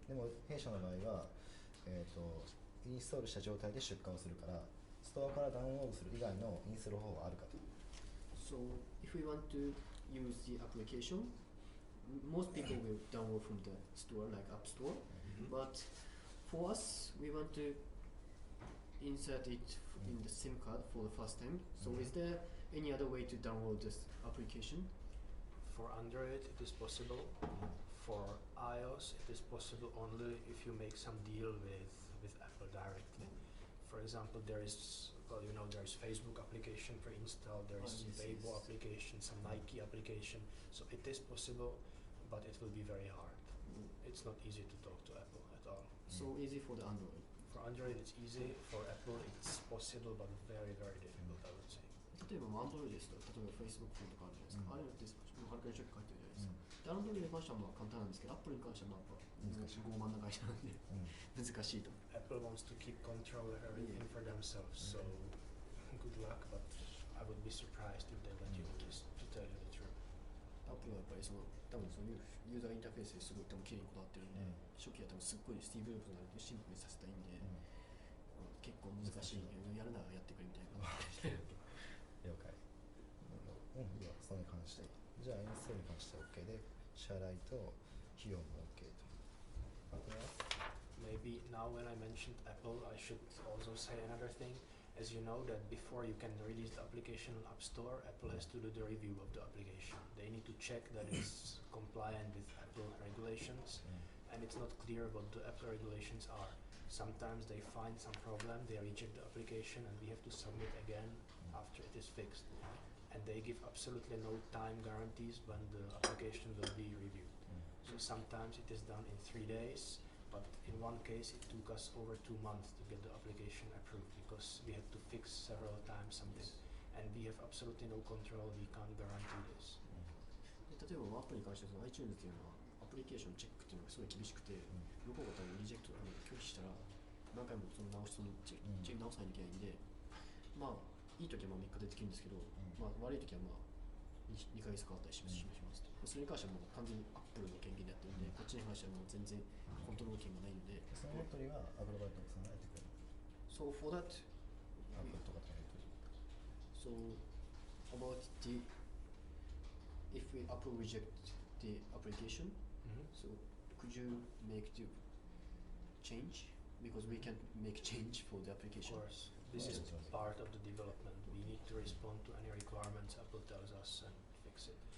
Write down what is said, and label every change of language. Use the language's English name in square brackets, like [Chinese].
[Japanese] でも弊社の場合は、インストールした状態で出荷をするからストアからダウンロードする以外のインストール方法はあるかと。 [English] So if we want to use the application, most people will download from the store like App Store, but for us we want to insert it in the SIM card for the first time. So is there any other way to download this application? For Android, it is possible. For iOS, it is possible only if you make some deal with Apple directly. For example, there is Facebook application for install, there is Weibo application, some Nike application. So it is possible, but it will be very hard. It's not easy to talk to Apple at all. So easy for the Android. For Android, it's easy. For Apple, it's possible, but very, very difficult, I would say. [Japanese] 例えば Android ですと、例えば Facebook フォンとかあるじゃないですか。あれってハルカリチェック書いてるじゃないですか。で、Android に関してはまあ簡単なんですけど、Apple に関してはまあやっぱ難しい傲慢な会社なんで難しいと。 [English] Apple wants to keep control of everything for themselves, so good luck, but I would be surprised if they let you do this, to tell you the truth. [Japanese] Apple はやっぱり多分そういうユーザーインターフェースですごい多分綺麗にこだわってるんで、初期は多分すっごいスティーブ・ジョブズになるとシンプルにさせたいんで、結構難しいんで、やるならやってくれみたいな感じで了解。いや、それに関して。じゃあ、インストールに関しては OK で、支払いと費用も OK と。あとは [English] Maybe now when I mentioned Apple, I should also say another thing. As you know that before you can release the application on App Store, Apple has to do the review of the application. They need to check that it's compliant with Apple regulations, and it's not clear what the Apple regulations are. Sometimes they find some problem, they reject the application, and we have to submit again after it is fixed. And they give absolutely no time guarantees when the application will be reviewed. So sometimes it is done in 3 days, but in one case it took us over 2 months to get the application approved because we had to fix several times something. And we have absolutely no control, we can't guarantee this. [Japanese] 例えばアップルに関しては iTunes っていうのはアプリケーションチェックっていうのがすごい厳しくて、向こうが多分リジェクト拒否したら何回もその直さないといけないんで、まあいい時はまあ3日でできるんですけど、まあ悪い時はまあ2ヶ月かかったりしますと。それに関してはもう完全に Apple の権限でやってるんで、こっちに関してはもう全然コントロール権がないので。そのあたりはアクロバイトさんがやってくれる。 [English] So for that, [Japanese] Apple とかとやってくれる。 [English] So about if we Apple reject the application, so could you make the change? Because we can't make change for the application. Of course, this is part of the development. We need to respond to any requirements Apple tells us and fix it.